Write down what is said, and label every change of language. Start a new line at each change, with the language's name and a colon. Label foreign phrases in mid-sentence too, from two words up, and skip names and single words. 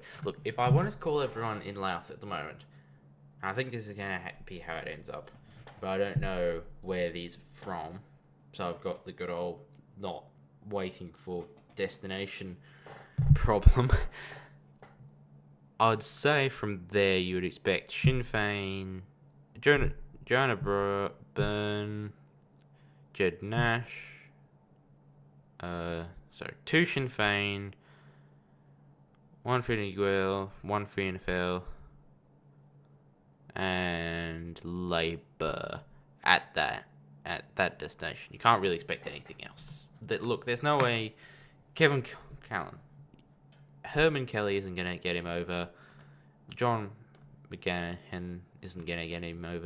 English: Look, if I wanted to call everyone in Louth at the moment, I think this is going to be how it ends up. But I don't know where these are from. So I've got the good old not waiting for destination problem. I'd say from there you would expect Sinn Féin, Joanna Byrne, Jed Nash, 2 Sinn Féin, 1 Fine Gael, 1 Fianna Fáil, and Labour at that destination. You can't really expect anything else. Look, there's no way Kevin Callan, Herman Kelly isn't going to get him over. John McGahn isn't going to get him over.